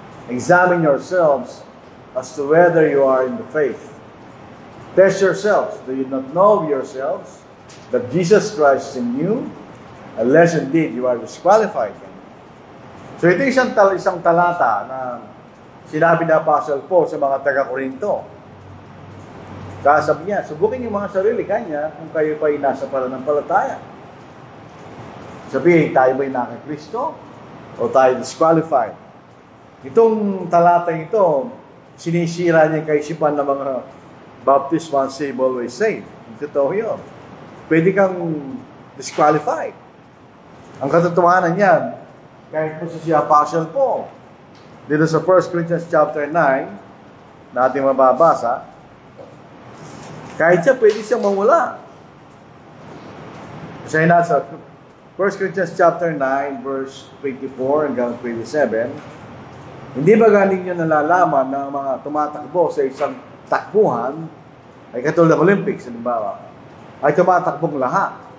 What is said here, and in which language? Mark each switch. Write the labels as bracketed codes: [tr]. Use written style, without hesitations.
[en] Examine yourselves as to whether you are in the faith. Test yourselves. Do you not know yourselves that Jesus Christ is in you, unless indeed you are disqualified? [tl] So ito isang talata na sinabi na Apostle Paul sa mga taga-Korinto. Sabi niya, subukin yung mga sarili kanya kung kayo pa'y nasa pananampalataya. Sabihin, tayo ba'y naka-Kristo o tayo disqualified? Itong talata ito, sinisira niya yung kaisipan ng mga Baptist, [en] once saved, always saved. [tl] Totoo yun. Pwede kang disqualified. Ang katotohanan niyan, kahit po si Apostle Paul, dito sa 1 Corinthians chapter 9, na ating mababasa, kahit siya, pwede siyang mawala. Kasi nasa 1 Corinthians chapter 9, verse 24 hanggang 27, hindi ba galing nyo nalalaman na mga tumatakbo sa isang takbuhan, ay katulad ng Olympics, halimbawa, ay tumatakbong lahat.